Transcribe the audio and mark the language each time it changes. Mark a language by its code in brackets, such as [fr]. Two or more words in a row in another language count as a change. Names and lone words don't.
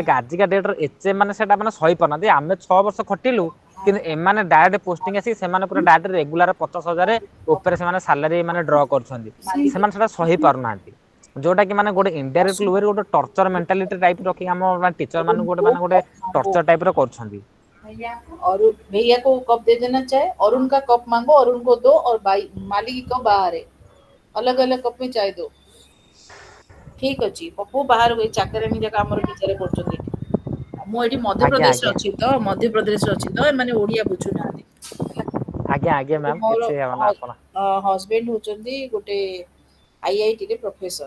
[or] ଯୋଉଟା କି ଆଜିକା ଡେଟରେ ମାନେ ସେଟା ମାନେ ସହି ପାରୁନାହାନ୍ତି ଆମେ 6 ବର୍ଷ ଖଟିଲୁ କିନ୍ତୁ ଏମାନେ [en] direct posting [or] ଆସି ସେମାନେ ପୁରା [en] direct regular [or] 50,000 ଉପରେ ସେମାନେ ସାଲାରୀ ମାନେ ଡ୍ର କରୁଛନ୍ତି ସେମାନେ ସେଟା ସହି ପାରୁନାହାନ୍ତି। ଯୋଉଟା କି ମାନେ ଗୋଟେ [en] indirect way [or] ରେ ଗୋଟେ [en] torture mentality type [or] ରଖିକି ଆମ ଟିଚର ମାନଙ୍କୁ अरुण ଗୋଟେ को [en] torture type [or] ର କରୁଛନ୍ତି। [hi] और भैया को कप दे देना चाहे अरुण का कप मांगो अरुण को दो और भाई मालिक को बाहर है अलग अलग कप में चाय दो। [or] ଠିକ ଅଛି ପପୁ ବାହାରକୁ ଏଇ ଚାକରାଣୀ ଯାକ ଆମର ବିଚାର କରୁଛନ୍ତି ଏଠି। ମୁଁ ଏଇଠି ଆଜ୍ଞା ମଧ୍ୟପ୍ରଦେଶରେ ଆଜ୍ଞା ଅଛି ତ ମଧ୍ୟପ୍ରଦେଶରେ ଅଛି ତ ଏମାନେ ଓଡିଆ ବୁଝୁନାହାନ୍ତି ହେଲା। ଆଜ୍ଞା ମ୍ୟାମ ମୋର କିଛି ମାନେ ଆପଣ ହଜବେଣ୍ଡ ହଉଛନ୍ତି ଗୋଟେ IIT ରେ ପ୍ରଫେସର।